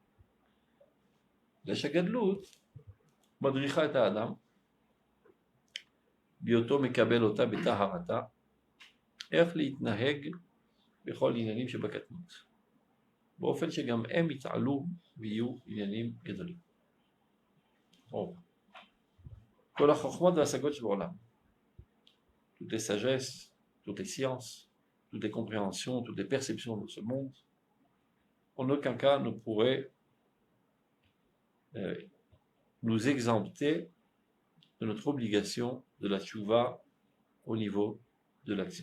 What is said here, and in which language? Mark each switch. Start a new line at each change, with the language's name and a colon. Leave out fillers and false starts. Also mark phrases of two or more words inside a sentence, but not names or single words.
Hebrew: שהגדלות מדריכה את האדם בהיותו מקבל אותה בטהרתה, איך להתנהג בכל עניינים שבקטנות, באופן שגם הם יתעלו ויהיו עניינים גדולים. כל החוכמות וההשגות שבעולם,
French: toutes les sagesses, toutes les sciences, toutes les compréhensions, toutes les perceptions de ce monde, en aucun cas ne pourraient nous exempter de notre obligation de la tchouva au niveau de l'action.